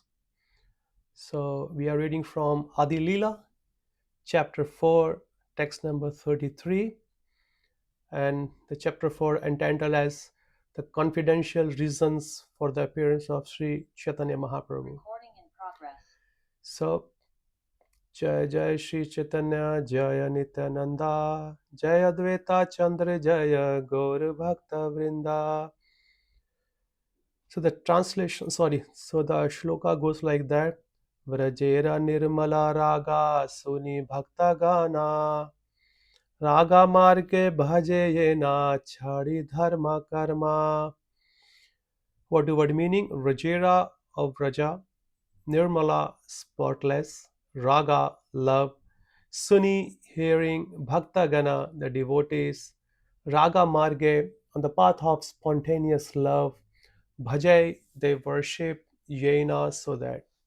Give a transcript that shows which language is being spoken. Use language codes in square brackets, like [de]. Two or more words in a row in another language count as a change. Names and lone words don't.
[en] So, we are reading from Adi Lila, chapter 4, text number 33, and the chapter 4 entitled as The Confidential Reasons for the Appearance of Sri Chaitanya Mahaprabhu. Recording in progress. So, [bn] জয় জয় শ্রী চৈতন্য জয় নিত্যানন্দা জয় অদ্বৈতা চন্দ্র জয় গৌর ভক্ত বৃন্দা. [en] So the translation, so the shloka goes like that. [bn] ব্রজের নির্মল রাগ শুনি ভক্ত গণ রাগ মার্গে ভজে যে না ছাড়ি ধর্ম কর্ম. [en] Word meaning? Vrajera of Vraja, nirmala spotless, raga love, suni hearing, [bn] ভক্ত গণ [en] the devotees, [bn] রাগ মার্গে [en] on the path of spontaneous love, bhajai they worship, yena so that.